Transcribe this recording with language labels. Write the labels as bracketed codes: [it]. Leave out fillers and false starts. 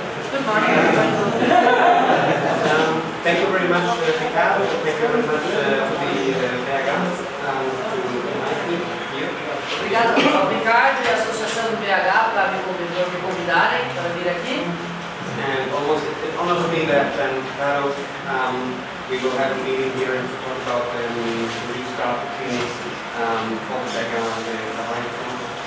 [en] Good morning, everybody. Thank you very much, Cavalo. Thank you very much to the realizado to invite me here. [pt] Obrigado ao Ricardo e à Associação do BH para me convidarem para vir aqui. [en] And it honors me that Cavalo, we will have a meeting here to talk about restart the clinics for the background and the line front.